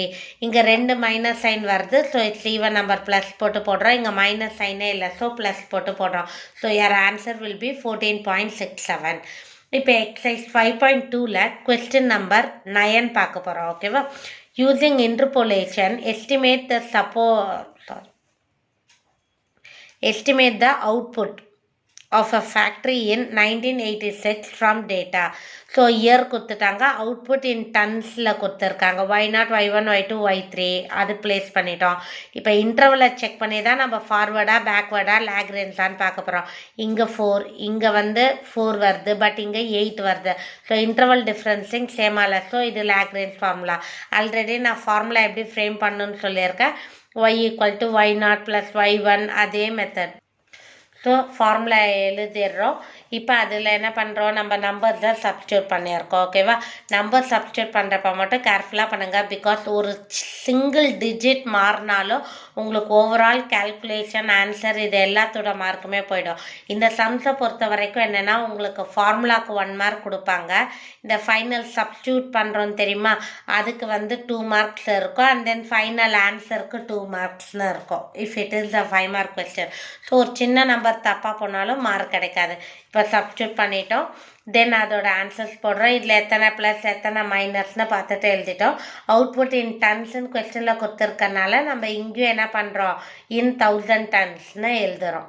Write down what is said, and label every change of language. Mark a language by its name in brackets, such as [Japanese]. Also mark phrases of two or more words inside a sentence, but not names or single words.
[Tamil] இங்கே 2 [English] minus sign [Tamil] வருது. [English] so it's even number, [Tamil] ப்ளஸ் போட்டு போடுறோம். இங்கே [English] minus sign [Tamil] இல்லை, ஸோ ப்ளஸ் போட்டு போடுறோம். [English] so your answer will be 14.67. [Tamil] இப்போ எக்ஸசைஸ் 5.2ல [English] question number [Tamil] 9 பார்க்க போகிறோம். [English] ஓகேவா? using interpolation estimate the output of a factory in 1986 from data. so year [Tamil] கொடுத்துட்டாங்க, [English] output in tons [Tamil] கொடுத்துருக்காங்க. y0, y1, y2, y3 அது பிளேஸ் பண்ணிட்டோம். இப்போ [English] interval check [Tamil] பண்ணி தான் நம்ம [English] forward backward [Tamil] லாக்ரேஞ்சான்னு பார்க்க போகிறோம். இங்கே 4, இங்கே வந்து 4 வருது, பட் இங்கே 8 வருது. [English] so interval differencing same. [Tamil] ஸோ இது [English] Lagrange formula. [Tamil] ஆல்ரெடி நான் ஃபார்முலா எப்படி ஃப்ரேம் பண்ணணும்னு சொல்லியிருக்கேன். [English] y equal to y0 plus y1 அதே மெத்தட். so formula [Tamil] எழுதிடுறோம். இப்போ அதில் என்ன பண்ணுறோம், நம்ம நம்பர் தான் சப்ஸ்டியூட் பண்ணியிருக்கோம். ஓகேவா? [English] number substitute [Tamil] பண்ணுறப்ப மட்டும் கேர்ஃபுல்லாக பண்ணுங்கள். பிகாஸ் ஒரு [English] single digit [Tamil] மாறினாலும் உங்களுக்கு [English] overall calculation answer [Tamil] இது எல்லாத்தோட மார்க்குமே போயிடும். இந்த சம்ஸை பொறுத்த வரைக்கும் என்னென்னா உங்களுக்கு ஃபார்முலாவுக்கு 1 மார்க் கொடுப்பாங்க. இந்த [English] final substitute [Tamil] பண்ணுறோன்னு தெரியுமா, அதுக்கு வந்து 2 மார்க்ஸ் இருக்கும். [English] and then final answer [Tamil] 2 மார்க்ஸ்னு இருக்கும் [English] if it is a 5 mark question. [Tamil] ஸோ ஒரு சின்ன நம்பர் தப்பாக போனாலும் மார்க் கிடைக்காது. இப்போ சப்ஸ்டியூட் பண்ணிட்டோம். தென் அதோட ஆன்சர்ஸ் போடுறோம். இதில் எத்தனை ப்ளஸ் எத்தனை மைனஸ்னு பார்த்துட்டு எழுதிட்டோம். [English] output in tons [Tamil] கொஸ்டினில் கொடுத்துருக்கனால நம்ம இங்கேயும் என்ன பண்ணுறோம், [English] in 1000 tons [Tamil] எழுதுகிறோம்.